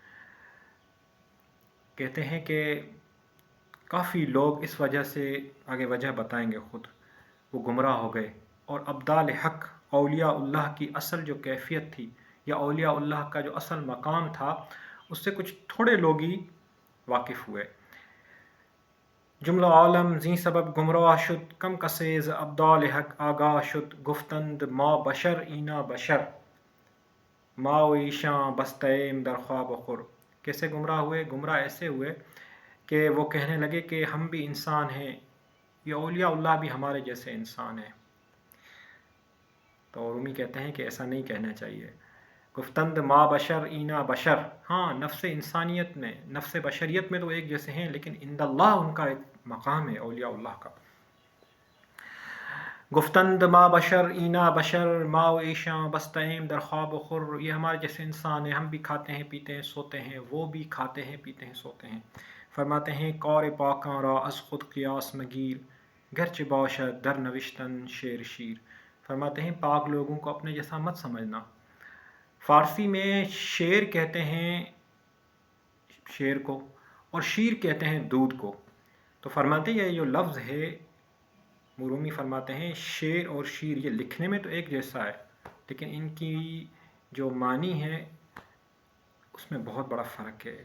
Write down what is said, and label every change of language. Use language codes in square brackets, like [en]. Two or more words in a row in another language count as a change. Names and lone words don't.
[ur] کہتے ہیں کہ کافی لوگ اس وجہ سے، آگے وجہ بتائیں گے خود، وہ گمراہ ہو گئے، اور ابدال حق اولیاء اللہ کی اصل جو کیفیت تھی یا اولیاء اللہ کا جو اصل مقام تھا، اس سے کچھ تھوڑے لوگ ہی واقف ہوئے۔ [fa] جملہ عالم زیں سبب گمراہ شد، کم کسے ز ابدال حق آگاہ شد، گفتند ما بشر اینا بشر، ما و ایشاں بستیم در خواب خور۔ [ur] کیسے گمراہ ہوئے؟ گمراہ ایسے ہوئے کہ وہ کہنے لگے کہ ہم بھی انسان ہیں، یہ اولیاء اللہ بھی ہمارے جیسے انسان ہیں۔ تو رومی کہتے ہیں کہ ایسا نہیں کہنا چاہیے۔ [fa] گفتند ما بشر اینا بشر، [ur] ہاں نفس انسانیت میں، نفس بشریت میں تو ایک جیسے ہیں، لیکن [ar] عند اللہ [ur] ان کا ایک مقام ہے اولیاء اللہ کا۔ [fa] گفتند ما بشر اینا بشر، ما و ایشاں بستیم در خواب و خور، [ur] یہ ہمارے جیسے انسان ہیں، ہم بھی کھاتے ہیں پیتے ہیں سوتے ہیں، وہ بھی کھاتے ہیں پیتے ہیں سوتے ہیں۔ [fa] فرماتے ہیں کار پاکاں را از خود قیاس مگیر، گرچہ باشد در نوشتن شعر شیر۔ [ur] فرماتے ہیں پاک لوگوں کو اپنے جیسا مت سمجھنا۔ فارسی میں شعر کہتے ہیں شیر کو، اور شیر کہتے ہیں دودھ کو۔ تو فرماتے ہیں یہ جو لفظ ہے، رومی فرماتے ہیں شیر اور شیر یہ لکھنے میں تو ایک جیسا ہے، لیکن ان کی جو معنی ہے اس میں بہت بڑا فرق ہے۔